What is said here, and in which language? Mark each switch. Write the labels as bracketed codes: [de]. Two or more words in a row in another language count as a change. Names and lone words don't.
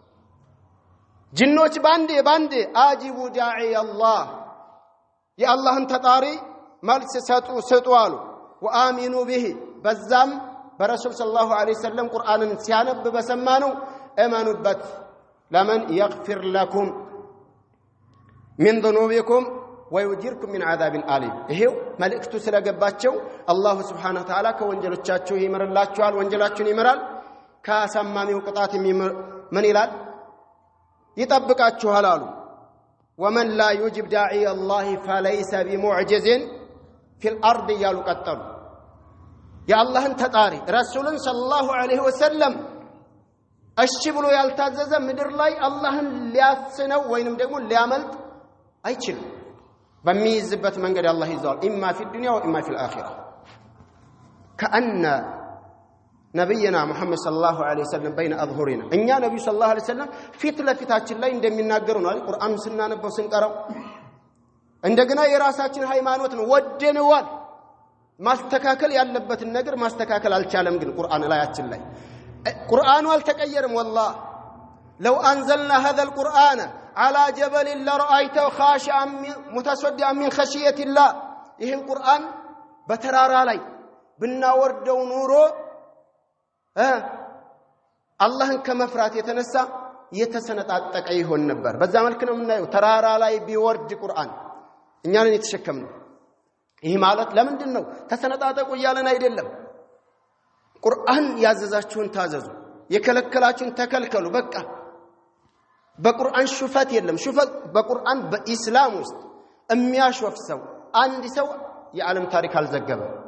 [am] ጅኖች ባንዴ [ar] أجيبوا داعي الله [am] የአላህን ተጣሪ መልስ ሰጡ አሉ [ar] وآمنوا به [am] በዛም በረሱል [ar] صلى الله عليه وسلم [am] ቁርአንን ሲያነብ በሰማነው እመኑበት ለምን [ar] يغفر لكم من ذنوبكم ويجيركم من عذاب أليم [am] ይሄው መልእክቱ ስለገባቸው አላህ [ar] سبحانه وتعالى [am] ከወንጀሎቻችሁ ይምርላችኋል ወንጀላችሁን ይምራል ከአሳማሚው ቅጣት ምን ይላል ይጠብቃችኋል አሉ [ar] ومن لا يجب داعي الله فليس بمعجز في الأرض [am] ያሉ ቀጠሉ የአላህን ተጣሪ ረሱልን [ar] صلى الله عليه وسلم [am] እሺ ብሎ ያልታዘዘ ምድር ላይ አላህን ሊያስነው ወይንም ደግሞ ሊያመልጥ አይችልም በሚይዝበት መንገድ አላህ ይዟል [ar] إما في الدنيا وإما في الآخرة كأن [am] ነብይና መሐመድ [ar] صلى الله عليه وسلم بين اظهرنا [am] እኛ ነብዩ [ar] صلى الله عليه وسلم ፊት [am] ለፊታችን ላይ እንደሚናገሩ ነው አይደል ቁርአን ስናነበው ስንቀራው እንደገና የራሳችን ሃይማኖት ነው ወደነዋል ማስተካከል ያለበትን ነገር ማስተካከል አልቻለም ግን ቁርአን ላያችን ላይ ቁርአኑ አልተቀየረም [ar] والله لو انزلنا هذا القرآن على جبل لرأيته خاشعا متصدعا من خشية الله [am] ይሄን ቁርአን በተራራ ላይ ብናወርደው ኑሮ አላህን ከመፍራት የተነሳ የተሰነጣጠቀ ይሆን ነበር በዛ መልኩ ነው የምናየው ተራራ ላይ ቢወርድ ቁርአን እኛ ነን የተሸከምነው ይሄ ማለት ለምንድን ነው ተሰነጣጠቁ ይያለን አይደለም ቁርአን ያዘዛችሁን ታዘዙ የከለከላችሁን ተከልከሉ በቃ በቁርአን ሹፈት የለም ሹፈት በቁርአን በእስላም ውስጥ የሚያሾፍ ሰው አንድ ሰው የዓለም ታሪክ አልዘገበ